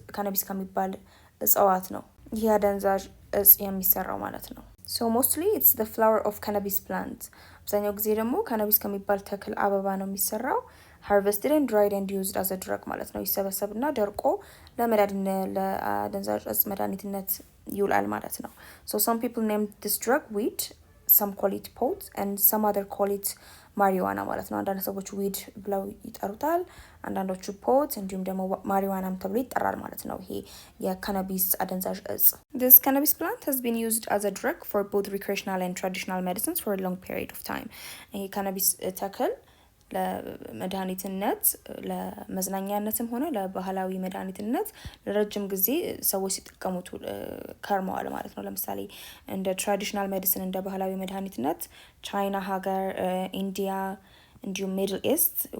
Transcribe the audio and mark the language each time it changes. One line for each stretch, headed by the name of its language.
Amharic: cannabis ከሚባል እጽዋት ነው ይህ አደንዛዥ እጽ የሚሰራው ማለት ነው።
English: So mostly it's the flower of cannabis plant.
Amharic: አብዛኛው ጊዜ ደግሞ ካናቢስ ከሚባል ተክል አበባ ነው የሚሰራው።
English: harvested and dried and used as a drug
Amharic: ማለት ነው። ይሰበሰብና ደርቆ ለአደንዛዥ እጽ መድኃኒትነት ይውላል ማለት ነው።
English: So some people name this drug weed, some call it pot and some other call it marijuana
Amharic: ማለት ነው። አንዳንድ ሰዎች weed ብለው ይጠሩታል፣ አንዳንዶቹ pot እንዲሁም ደግሞ marijuana ተብሎ ይጠራል ማለት ነው። ይሄ የካናቢስ አደንዛዥ እጽ።
English: This cannabis plant has been used as a drug for both recreational and traditional medicines for a long period of time.
Amharic: ይሄ ካናቢስ ተክል ለመድኃኒትነት ለመዝናኛነትም ሆነ ለባህላዊ መድኃኒትነት ለረጅም ጊዜ ሰዎች ሲጠቀሙት ከርመዋል ማለት ነው። ለምሳሌ እንደ ትራዲሽናል ሜዲሲን እንደ ባህላዊ መድኃኒትነት ቻይና ሀገር፣ ኢንዲያ እንዲሁም ሚድል ኢስት